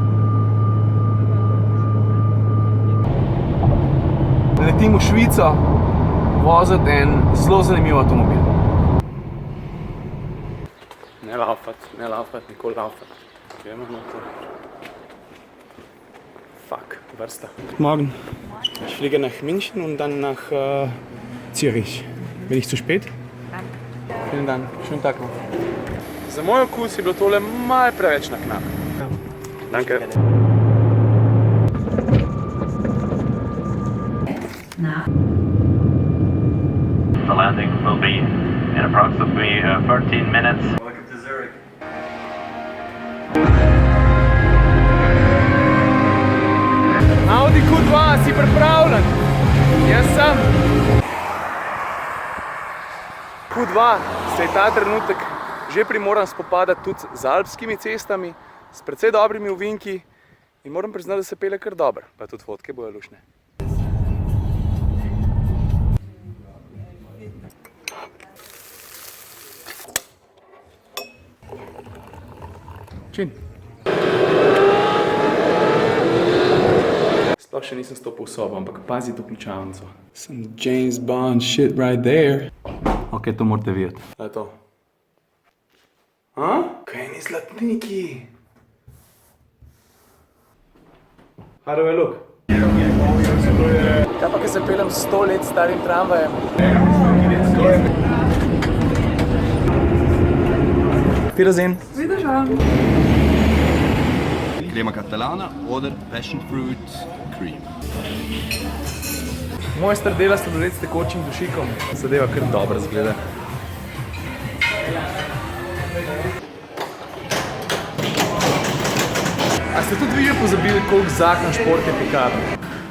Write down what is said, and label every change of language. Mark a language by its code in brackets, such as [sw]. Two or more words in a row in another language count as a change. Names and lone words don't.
[sl] Letim v Švico, voziti en zelo zanimiv avtomobil. Ne laufat, nikoli laufat. Gremo na to. Fuck, vrsta. [de] Guten Morgen. Ich fliege nach München und dann nach Zürich. Bin ich zu spät? Nein. Vielen Dank, schönen Tag noch. [sl] Za moj okus je bilo tole malo preveč na knap. [de] Danke. [en] The landing will be in approximately 13 minutes. Welcome to Zurich. [sl] Audi Q2, si pripravljen? Jaz sem. Q2 se je ta trenutek že primoran spopadati tudi z alpskimi cestami, s precej dobrimi ovinki in moram priznati, da se pelje kar dobro, pa tudi fotke bojo lušne. Čin. Sploh še nisem stopil v sobo, ampak pazi to ključavnico. [en] Some James Bond shit right there. [sl] Ok, to morate videti. Da je to. A? Kaj ni zlatniki? [en] How do I look? [sl] Kaj pa, ko se peljem 100 let starim tramvajem? [de] Wiedersehen. Wiederschauen. [ca] Crema catalana [en] oder passion fruit cream. [sl] Mojster dela sladoled s tekočim dušikom. Zadeva kar dobro zgleda. A ste tudi vi že pozabili, koliko zakon šport je pikaven?